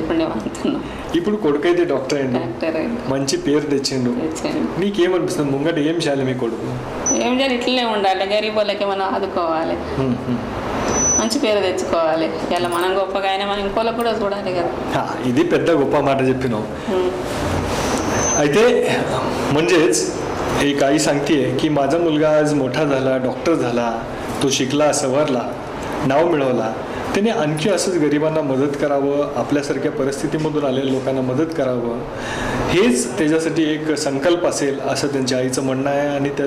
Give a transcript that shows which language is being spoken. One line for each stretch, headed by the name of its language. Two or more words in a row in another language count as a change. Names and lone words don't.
Telugu: ఇప్పుడు కొడుకు అయితే డాక్టర్ అయింది, మంచి పేరు తెచ్చిండు. నీకేమనిపిస్తుంది ముంగట ఏం చేయాలి మీ కొడుకు? ఏం చేయాలి, ఇట్లనే ఉండాలి, గరీబ్ వాళ్ళకి మనం ఆదుకోవాలి, మంచి పేరు తెచ్చుకోవాలి. ఇలా మనం గొప్పగా అయినా మనం ఇంకోళ్ళకి కూడా చూడాలి కదా. ఇది పెద్ద गप्पा మాట చెప్పిनाव.
Marathi: అయితే म्हणजेच एक आई सांगते की माझा मुलगा आज मोठा झाला, डॉक्टर झाला, तो शिकला, सवरला, नाव मिळवला, त्याने आणखी असंच गरिबांना मदत करावं, आपल्यासारख्या परिस्थितीमधून आलेल्या लोकांना मदत करावं, हेच त्याच्यासाठी एक संकल्प असेल असं त्यांच्या आईचं म्हणणं आहे.